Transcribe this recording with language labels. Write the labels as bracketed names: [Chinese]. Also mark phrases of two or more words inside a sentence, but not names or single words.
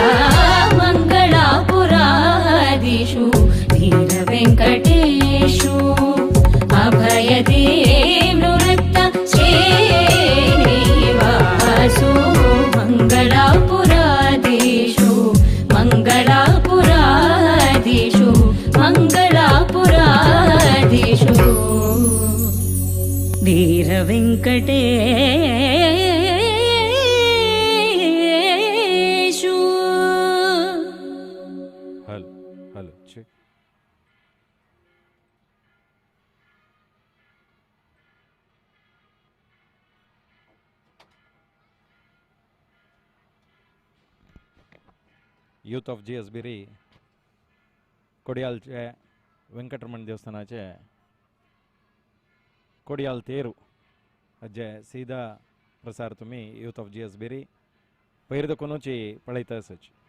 [Sanskrit] मंगलापुरादिषु वीरवेङ्कटेषु अभयदे नृत्त श्रीनिवासो मंगलापुरादिषु मंगलापुरादिषु मंगलापुरादिषु वीरवेङ्कटेषु [English] Hello hello check. [Konkani] यूथ ऑफ जी एस बिरी कोडियालचे व्यंकटरमण देवस्थानाचे कोडियाल तेरू हेजे सीधा प्रसार तुम्ही यूथ ऑफ जी एस बिरी पयरदकोनूची पळयता आसच